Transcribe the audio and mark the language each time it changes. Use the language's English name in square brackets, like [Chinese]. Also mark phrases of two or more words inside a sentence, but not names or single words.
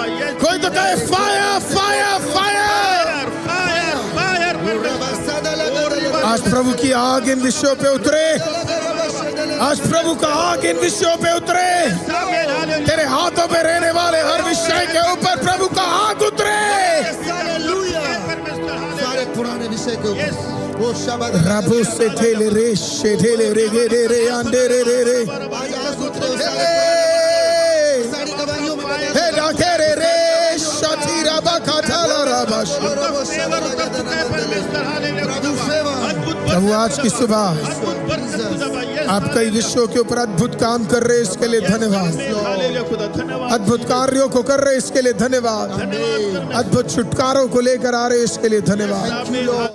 [Hindi] कोई तो कहे [English] fire fire fire. [Hindi] आज प्रभु की आग इन विषयों पे उतरे, आज प्रभु का आग इन विषयों पे उतरे, तेरे हाथों पे रहने वाले हर विषय के ऊपर प्रभु का आग उतरे। सारे पुराने विषय के ऊपर वो शब्द रबो से ठेले रे शे ठेले रे गे रे रे अंडे रे रे रे सारी गवाहियों में हे डाके रे रे शती रबा खाला रबाश। प्रभु आज की सुबह आप कई विषयों के ऊपर अद्भुत काम कर रहे, इसके लिए धन्यवाद। अद्भुत कार्यों को कर रहे, इसके लिए धन्यवाद। अद्भुत छुटकारों को लेकर आ रहे, इसके लिए धन्यवाद।